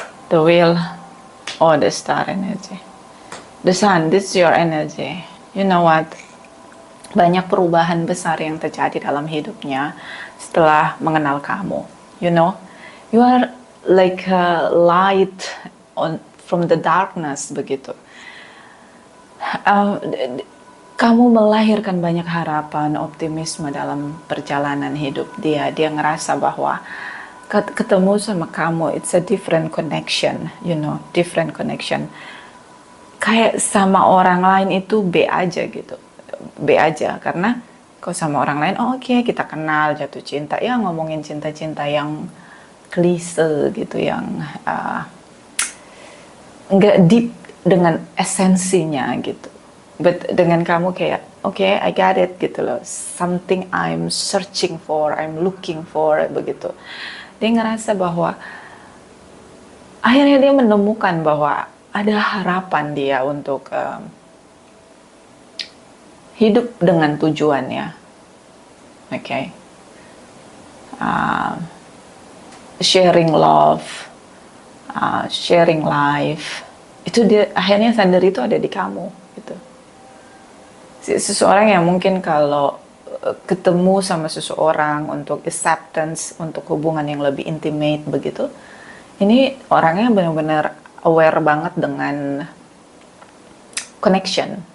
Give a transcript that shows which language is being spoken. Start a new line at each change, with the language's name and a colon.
English: The Wheel, the Star energy. The Sun, this is your energy. You know what?
Indonesian: banyak perubahan besar yang terjadi dalam hidupnya setelah mengenal kamu.
English: You know, you are like a light on from the darkness
Indonesian: begitu. Uh, Kamu melahirkan banyak harapan, optimisme dalam perjalanan hidup dia. Dia ngerasa bahwa ketemu sama kamu,
English: it's a different connection, you know, different connection.
Indonesian: Kayak sama orang lain itu B aja gitu, B aja. Karena kalau sama orang lain, oh oke, kita kenal, jatuh cinta, ya ngomongin cinta-cinta yang klise gitu, yang nggak deep dengan esensinya gitu.
English: But
Indonesian: dengan kamu kayak,
English: okay, I got it
Indonesian: gitu loh.
English: Something I'm searching for, I'm looking for,
Indonesian: begitu. Dia ngerasa bahwa akhirnya dia menemukan bahwa ada harapan dia untuk hidup dengan tujuannya.
English: Okay. Sharing love, sharing life.
Indonesian: Itu dia akhirnya sadar itu ada di kamu gitu. Seseorang yang mungkin kalau ketemu sama seseorang untuk acceptance, untuk hubungan yang lebih intimate begitu, ini orangnya benar-benar
English: aware
Indonesian: banget dengan connection.